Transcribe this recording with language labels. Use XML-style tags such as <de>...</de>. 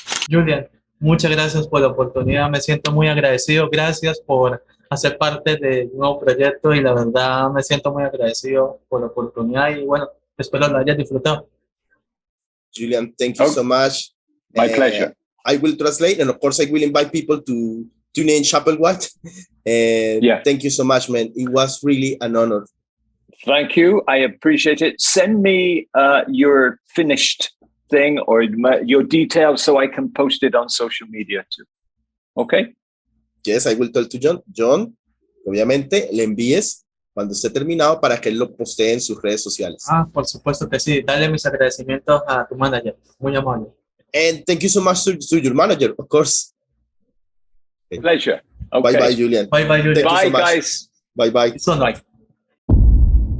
<es>Julian, muchas gracias por la oportunidad. Me siento muy agradecido. Gracias por hacer parte del nuevo proyecto y la verdad me siento muy agradecido por la oportunidad y bueno, espero la hayas disfrutado.</es> <en>Julian, thank you so much. My pleasure. I will translate, and of course, I will invite people to tune in Chapelwaite. Yeah. Thank you so much, man. It was really an honor. Thank you. I appreciate it. Send me your finished thing or your details so I can post it on social media too. Okay? Yes, I will tell to Jhon.</en> <es>Jhon, obviamente, le envíes cuando esté terminado para que él lo postee en sus redes sociales. Por supuesto que sí. Dale mis agradecimientos a tu manager. Muy amable.</es> <en>And thank you so much to your manager, of course. Okay. Pleasure. Okay. Bye-bye, Julian. Bye-bye, Julian. Thank you Bye, so much. guys. Bye-bye. So nice. Bye.</en>